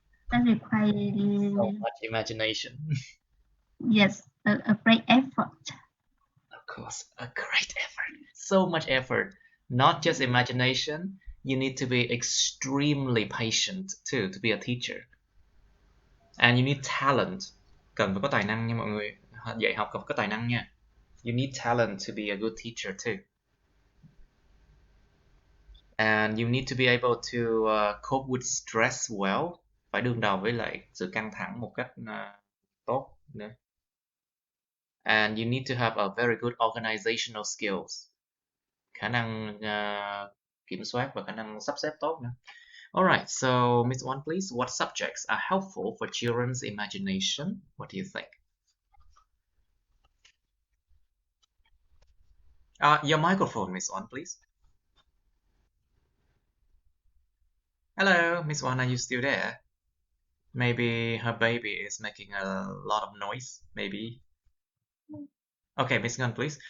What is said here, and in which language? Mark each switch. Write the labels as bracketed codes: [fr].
[en] so much imagination. Yes, a great effort. Of course, a great effort. So much effort. Not just imagination, you need to be extremely patient too to be a teacher. And you need talent. [vi] Cần phải có tài năng nha mọi người. Dạy học cần phải có tài năng nha. [en] You need talent to be a good teacher too. And you need to be able to cope with stress well. [vi] Phải đương đầu với lại sự căng thẳng một cách tốt nữa. [en] And you need to have a very good organizational skills. [vi] Khả năng kiểm soát và khả năng sắp xếp tốt nữa. [en] Alright, so Ms. Wan, please, what subjects are helpful for children's imagination? What do you think? Your microphone, Ms. Wan, please. Hello, Ms. Wan, are you still there? Maybe her baby is making a lot of noise, maybe. Okay, Miss Ngân, please.